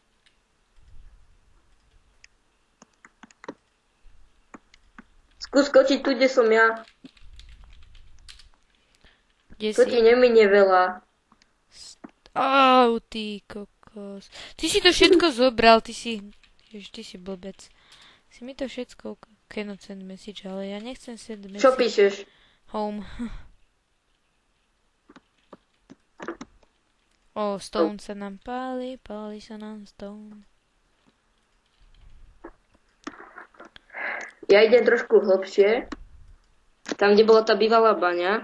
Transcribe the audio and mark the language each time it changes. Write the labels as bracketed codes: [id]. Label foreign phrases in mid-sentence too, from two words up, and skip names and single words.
[sk] Skús skočiť tu, kde som ja. Kde To si? ti neminie veľa. Ty kokos. Ty si to všetko zobral, ty si blbec. Si mi to všetko [en] cannot send message, [sk] ale ja nechcem [en] send message. [sk] Čo píšeš? Home. Stone sa nám páli sa nám stone. Ja idem trošku hlbšie. Tam, kde bola tá bývalá baňa.